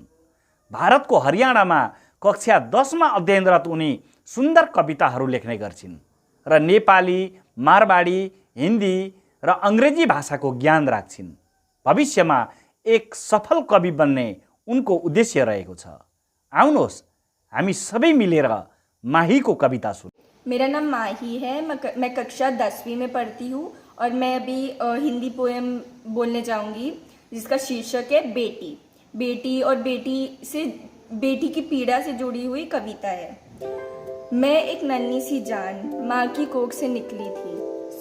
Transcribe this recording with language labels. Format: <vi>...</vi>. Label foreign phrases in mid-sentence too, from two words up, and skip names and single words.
<ne>भारतको हरियाणामा कक्षा 10 मा अध्ययनरत उनी सुन्दर कविताहरू लेख्ने गर्छिन् र नेपाली, मारवाडी, हिन्दी र अङ्ग्रेजी भाषाको ज्ञान राख्छिन्। भविष्यमा एक सफल कवि बन्ने उनको उद्देश्य रहेको छ। आउनुहोस्, हामी सबै मिलेर माही को कविता सुन।</ne> <hi>मेरा नाम माही है। मैं कक्षा 10वीं में पढ़ती हूँ और मैं अभी हिंदी पोएम बोलने जाऊंगी जिसका शीर्षक है बेटी। बेटी और बेटी की पीड़ा से जुड़ी हुई कविता है। मैं एक नन्ही सी जान माँ की कोख से निकली थी।</hi>